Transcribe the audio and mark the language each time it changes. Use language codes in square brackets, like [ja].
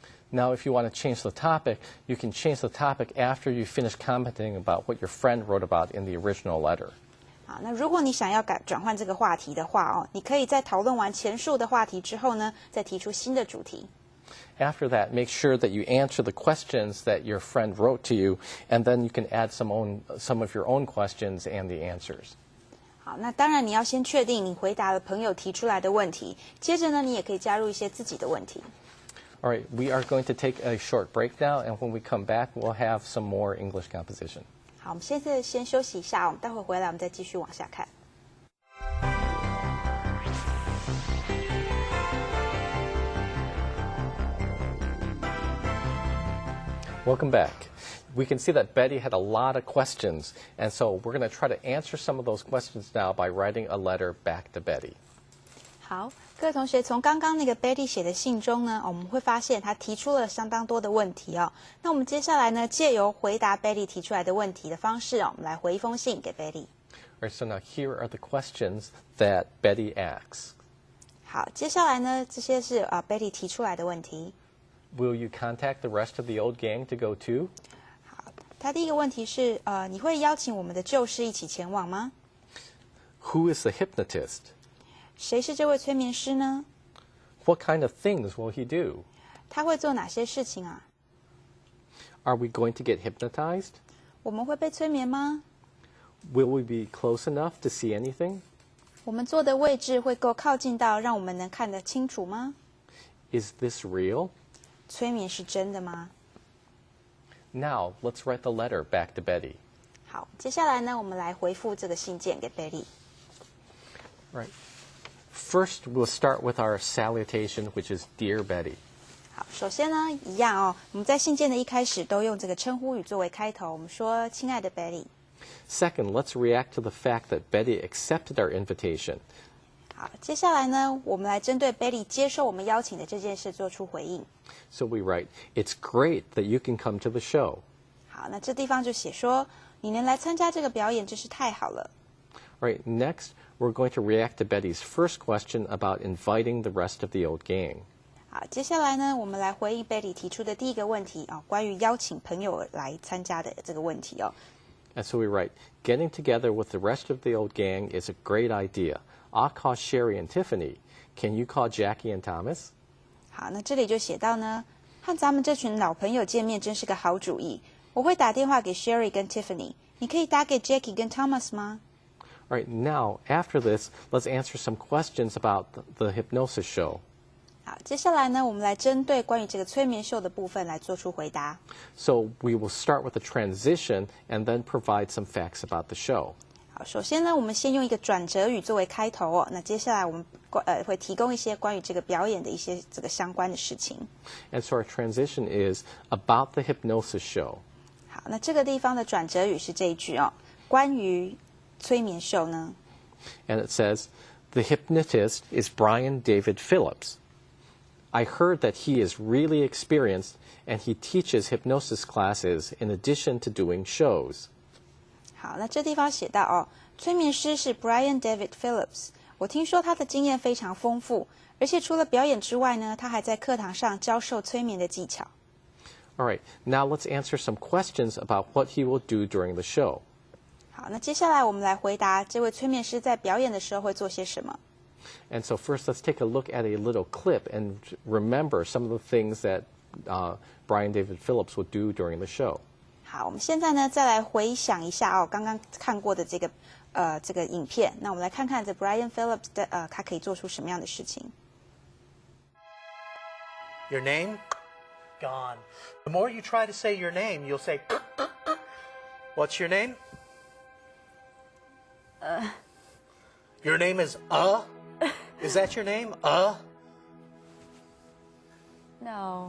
[en] Now, if you want to change the topic, you can change the topic after you finish commenting about what your friend wrote about in the original letter. [zh] 好，那如果你想要转换这个话题的话你可以在讨论完前述的话题之后呢，再提出新的主题。 [en] After that, make sure that you answer the questions that your friend wrote to you, and then you can add some of your own questions and the answers. [zh] 好，那当然你要先确定你回答了朋友提出来的问题，接着呢，你也可以加入一些自己的问题。 [en] All right, we are going to take a short break now, and when we come back, we'll have some more English composition. [zh] 好，我们现在先休息一下，我们待会回来，我们再继续往下看。 [en] Welcome back. We can see that Betty had a lot of questions, and so we're going to try to answer some of those questions now by writing a letter back to Betty. [zh] 好，各位同学，从刚刚那个 Betty 写的信中呢，我们会发现她提出了相当多的问题哦。那我们接下来呢，借由回答 Betty 提出来的问题的方式哦，我们来回一封信给 Betty。 [en] All right, so now here are the questions that Betty asks. [zh] 好，接下来呢，这些是Betty 提出来的问题。 [en] Will you contact the rest of the old gang to go too? [zh] 好，他第一个问题是你会邀请我们的旧识一起前往吗？ [en] Who is the hypnotist? [zh] 谁是这位催眠师呢？ [en] What kind of things will he do? [zh] 他会做哪些事情啊？ [en] Are we going to get hypnotized? [zh] 我们会被催眠吗？ [en] Will we be close enough to see anything? [zh] 我们坐的位置会够靠近到让我们能看得清楚吗？ [en] Is this real? [zh] 催眠是真的吗？ [en] Now, let's write the letter back to Betty. [zh] 好，接下来呢，我们来回复这个信件给 Betty。 [en] Right. First, we'll start with our salutation, which is Dear Betty. [zh] 好，首先呢，一样哦，我们在信件的一开始都用这个称呼语作为开头，我们说亲爱的 Betty。 [en] Second, let's react to the fact that Betty accepted our invitation. [zh] 好，接下来呢，我们来针对 Betty 接受我们邀请的这件事做出回应。 [en] So we write, It's great that you can come to the show. [zh] 好，那这地方就写说，你能来参加这个表演真是太好了。 [en] All right, next, we're going to react to Betty's first question about inviting the rest of the old gang. [zh] 好，接下来呢，我们来回应 Betty 提出的第一个问题啊，关于邀请朋友来参加的这个问题哦。 [en] And so we write, Getting together with the rest of the old gang is a great idea. I'll call Sherry and Tiffany. Can you call Jackie and Thomas? [zh] 好，那这里就写到呢，和咱们这群老朋友见面真是个好主意。我会打电话给 Sherry 跟 Tiffany， 你可以打给 Jackie 跟 Thomas 吗？ [en] All right, now, after this, let's answer some questions about the hypnosis show. [zh] 好，接下来呢，我们来针对关于这个催眠秀的部分来做出回答。 [en] So we will start with a transition and then provide some facts about the show. [zh] 好，首先呢，我们先用一个转折语作为开头哦。那接下来我们会提供一些关于这个表演的一些这个相关的事情。 [en] And so our transition is about the hypnosis show. [zh] 好，那这个地方的转折语是这一句哦，关于催眠秀呢。 [en] And it says, The hypnotist is Brian David Phillips. I heard that he is really experienced and he teaches hypnosis classes in addition to doing shows. [zh] 好，那这地方写到哦，催眠师是 Brian David Phillips。我听说他的经验非常丰富，而且除了表演之外呢，他还在课堂上教授催眠的技巧。 [en] All right, now let's answer some questions about what he will do during the show. [zh] 好，那接下来我们来回答这位催眠师在表演的时候会做些什么。 [en] And so first, let's take a look at a little clip and remember some of the things that Brian David Phillips would do during the show. [zh] 好，我们现在呢再来回想一下哦，刚刚看过的这个影片。那我们来看看这 Brian Phillips 的他可以做出什么样的事情。 [en] Your name? Gone. The more you try to say your name, you'll say, What's your name? Your name is Is that your name? No.